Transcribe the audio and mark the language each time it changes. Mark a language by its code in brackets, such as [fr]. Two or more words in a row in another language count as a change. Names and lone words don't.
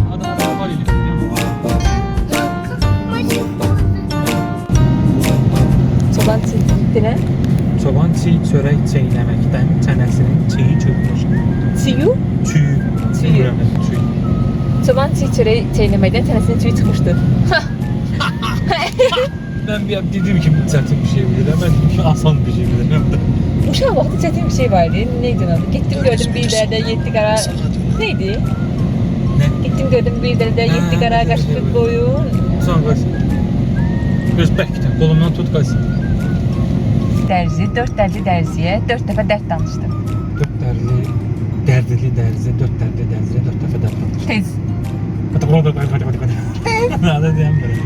[az] Çoban çiğ Çoban çiğ çörək çeynəməkdən çənəsinin çiği çökmüş. Çiğ? Çiğ. Çoban çiğ çöreği çeynəməkdən çənəsinin çiği çıxmışdı. [tr] Ben bir dedim ki çətin bir şey bilir. Ben dedim ki asan bir şey bilir. [az] Uşaq vaxtı çətin bir şey vardı. Neydi adı? [tr] Gittim gördüm bir yerde yetti qara... Neydi? Ne? Gittim gördüm bir yerde yetti qara qaşqı qoyun. [az] Son qaç. Göz bəkdən qolumdan tut qaç. Dərzi, 4 dərzi dərziyə 4 dəfə dərd danışdı. 4 dərdli dərzi, 4 dərdli dərziyə 4 dəfə dərd danışdı. Tez. Hadi. Nada deyəm belə.